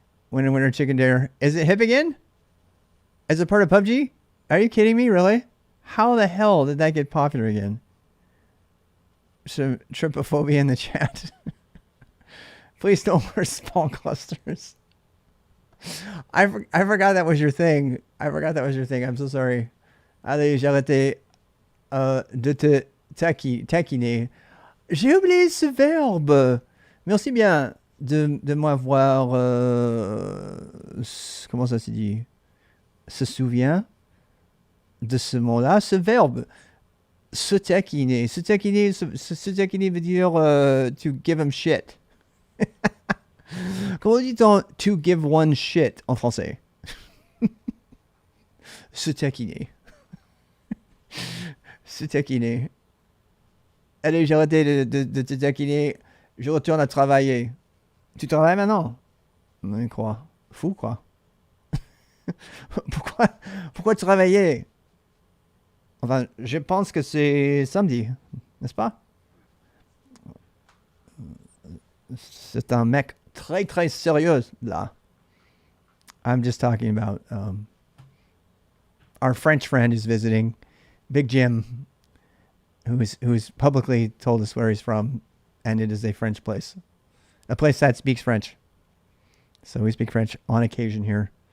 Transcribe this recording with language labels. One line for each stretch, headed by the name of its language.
English: Winner, chicken dinner. Is it hip again? Is it part of PUBG? Are you kidding me? Really? How the hell did that get popular again? Some trypophobia in the chat. Please don't wear small clusters. I forgot that was your thing. I'm so sorry.
French: Allez, j'ai arrêté de te taquiner. J'ai oublié ce verbe. Merci bien de m'avoir... comment ça se dit? Se souvient de ce mot-là, ce verbe. Se taquiner. Se taquiner veut dire
English: to give him shit.
French: Comment dit-on
English: to give one shit
French: en français? Se taquiner. Se taquiner. Allez, j'ai arrêté de te taquiner. Je retourne à travailler. Tu travailles maintenant? On y croit. Fou, quoi. Pourquoi travailler? Enfin, je pense que c'est samedi, n'est-ce pas? C'est un mec très, très sérieux, là.
English: I'm just talking about our French friend who's visiting, Big Jim, who's publicly told us where he's from, and it is a French place. A place that speaks French. So we speak French on occasion here.